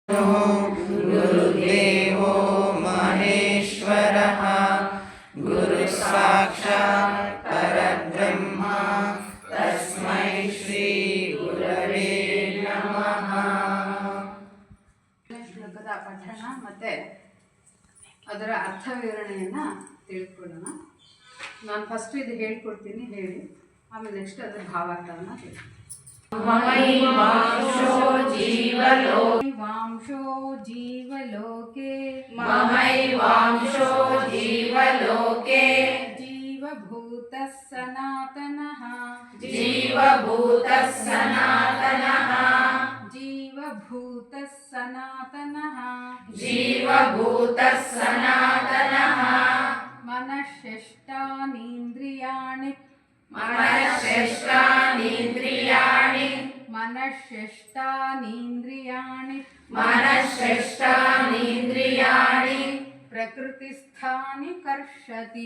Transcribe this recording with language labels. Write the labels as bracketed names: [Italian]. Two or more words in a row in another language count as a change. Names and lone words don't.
[Sanskrit] गुरुदेवो महेश्वरः गुरु साक्षात् परब्रह्म तस्मै श्री गुरवे नमः. [Kannada] ಶ್ಲೋಕದ ಪಠಣ ಮತ್ತೆ ಅದರ ಅರ್ಥ ವಿವರಣೆಯನ್ನು ತಿಳ್ಕೊಳ್ಳೋಣ. ನಾನು ಫಸ್ಟ್ ಇದು ಹೇಳ್ಕೊಡ್ತೀನಿ, ಹೇಳಿ ಆಮೇಲೆ ನೆಕ್ಸ್ಟ್ ಅದರ ಭಾವಾರ್ಥವನ್ನು ತಿಳ್ಕೊಳ್ಳೋಣ. [Sanskrit] ಮಮೈವಾಂಶೋ ಜೀವಲೋಕೆ ಮಮೈವಾಂಶೋ ಜೀವಲೋಕೆ ಜೀವಭೂತಃ ಸನಾತನಃ ಜೀವಭೂತಃ ಸನಾತನಃ ಜೀವಭೂತಃ ಸನಾತನಃ ಜೀವಭೂತಃ ಸನಾತನಃ ಮನಶ್ಚೇಷ್ಟಾನೀಂದ್ರಿಯಾಣಿ ಮನಶ್ಚೇಷ್ಟಾನೀಂದ್ರಿಯಾಣಿ ಮನಶ್ಚೇಷ್ಟಾನೀಂದ್ರಿಯಾಣಿ ಮನಶ್ಚೇಷ್ಟಾನೀಂದ್ರಿಯಾಣಿ ಪ್ರಕೃತಿಸ್ಥಾನಿ ಕರ್ಷತಿ